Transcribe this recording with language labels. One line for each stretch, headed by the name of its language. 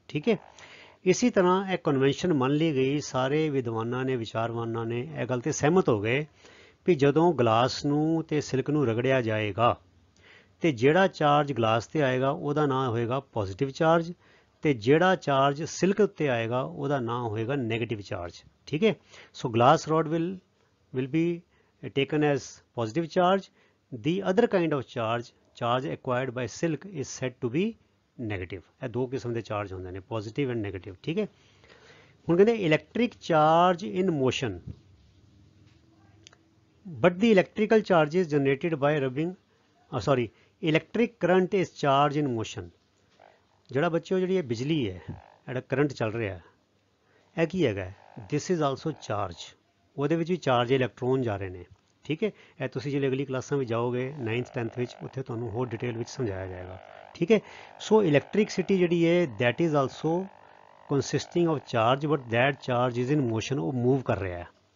Punjabi: ਠੀਕ ਹੈ, ਇਸੇ ਤਰ੍ਹਾਂ ਇਹ ਕਨਵੈਨਸ਼ਨ ਮੰਨ ਲਈ ਗਈ। ਸਾਰੇ ਵਿਦਵਾਨਾਂ ਨੇ, ਵਿਚਾਰਵਾਨਾਂ ਨੇ ਇਹ ਗੱਲ ਤੇ ਸਹਿਮਤ ਹੋ ਗਏ ਵੀ ਜਦੋਂ ਗਲਾਸ ਨੂੰ ਤੇ ਸਿਲਕ ਨੂੰ ਰਗੜਿਆ ਜਾਏਗਾ ਤੇ ਜਿਹੜਾ ਚਾਰਜ ਗਲਾਸ ਤੇ ਆਏਗਾ ਉਹਦਾ ਨਾਂ ਹੋਏਗਾ ਪੋਜ਼ਿਟਿਵ ਚਾਰਜ, ਤੇ ਜਿਹੜਾ ਚਾਰਜ ਸਿਲਕ ਉੱਤੇ ਆਏਗਾ ਉਹਦਾ ਨਾਂ ਹੋਏਗਾ ਨੈਗੇਟਿਵ ਚਾਰਜ। ਠੀਕ ਹੈ, ਸੋ
English: Glass rod will be taken as positive charge. The other kind of charge acquired by silk is said to be negative.
Punjabi: ਇਹ ਦੋ ਕਿਸਮ ਦੇ ਚਾਰਜ ਹੁੰਦੇ ਨੇ, ਪੋਜ਼ਿਟਿਵ ਐਂਡ ਨੈਗੇਟਿਵ। ਠੀਕ ਹੈ, ਹੁਣ ਕਹਿੰਦੇ
English: Electric charge in motion but the electrical charge is generated by rubbing electric current is charge in motion।
Punjabi: ਜਿਹੜਾ ਬੱਚਿਓ ਜਿਹੜੀ ਇਹ ਬਿਜਲੀ ਹੈ, ਜਿਹੜਾ ਕਰੰਟ ਚੱਲ ਰਿਹਾ ਹੈ, ਇਹ ਕੀ ਹੈਗਾ?
English: This is also charge.
Punjabi: ਉਹਦੇ ਵਿੱਚ ਵੀ ਚਾਰਜ ਇਲੈਕਟ੍ਰੋਨ ਜਾ ਰਹੇ ਨੇ। ਠੀਕ ਹੈ, ਇਹ ਤੁਸੀਂ ਜਿਹੜੇ ਅਗਲੀ ਕਲਾਸਾਂ ਵਿੱਚ ਜਾਓਗੇ 9th 10th ਵਿੱਚ, ਉੱਥੇ ਤੁਹਾਨੂੰ ਹੋਰ ਡਿਟੇਲ ਵਿੱਚ ਸਮਝਾਇਆ ਜਾਏਗਾ। ਠੀਕ ਹੈ, ਸੋ ਇਲੈਕਟ੍ਰਿਕਸਿਟੀ ਜਿਹੜੀ ਹੈ
English: That is also consisting of charge but that charge is in motion.
Punjabi: ਉਹ ਮੂਵ ਕਰ ਰਿਹਾ ਹੈ।